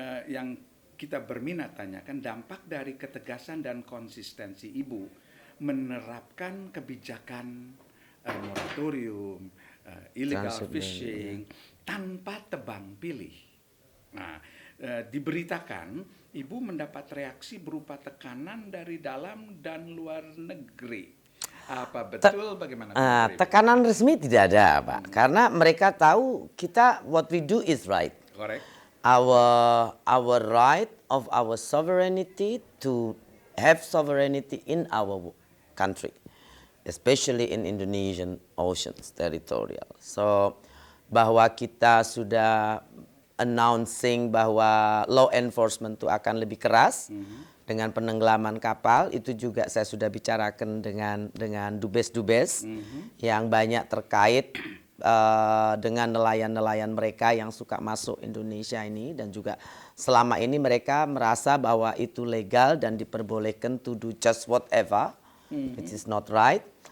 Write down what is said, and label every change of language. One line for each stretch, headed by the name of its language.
Indonesian: Yang kita berminat tanyakan dampak dari ketegasan dan konsistensi Ibu menerapkan kebijakan moratorium, illegal fishing tanpa tebang pilih. Nah, diberitakan Ibu mendapat reaksi berupa tekanan dari dalam dan luar negeri. Apa betul bagaimana? Ibu? Tekanan resmi tidak ada, Pak. Karena mereka tahu kita
English: what we do is right. Correct. Our right of our sovereignty to have sovereignty in our country, especially in Indonesian oceans territorial.
Indonesian: So bahwa kita sudah announcing bahwa law enforcement itu akan lebih keras dengan penenggelaman kapal, itu juga saya sudah bicarakan dengan dubes-dubes yang banyak terkait dengan nelayan-nelayan mereka yang suka masuk Indonesia ini, dan juga selama ini mereka merasa bahwa itu legal dan diperbolehkan
English: to do just whatever, which is not right.